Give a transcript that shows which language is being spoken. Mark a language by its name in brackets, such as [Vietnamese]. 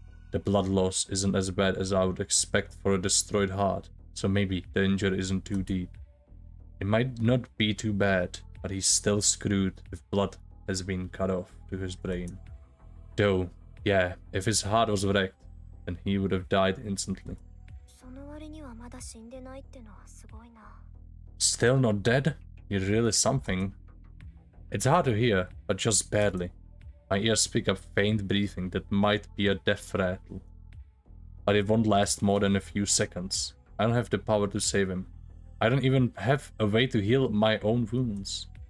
[English] The blood loss isn't as bad as I would expect for a destroyed heart, so maybe the injury isn't too deep. It might not be too bad, but he's still screwed if blood has been cut off to his brain. Though, yeah, if his heart was wrecked, then he would have died instantly. [Japanese] その割にはまだ死んでないってのはすごいな。 [English] Still not dead? You're really something. It's hard to hear, but just badly. My ears pick up faint breathing that might be a death rattle. But it won't last more than a few seconds. I don't have the power to save him. I don't even have a way to heal my own wounds.